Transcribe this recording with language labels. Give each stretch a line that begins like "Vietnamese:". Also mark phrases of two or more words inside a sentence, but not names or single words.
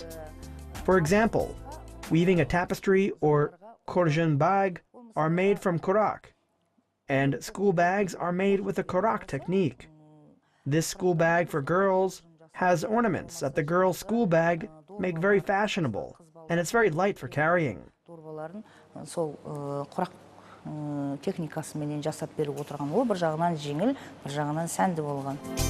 English: For example, weaving a tapestry or korjan bag are made from Kurak, and school bags are made with the Kurak technique. This school bag for girls has ornaments that the girls' school bag make very fashionable, and it's very light for carrying.
Kazakh: Техникасымен жасап беріп отырған ол бір жағынан жеңіл, бір жағынан сәнді болған.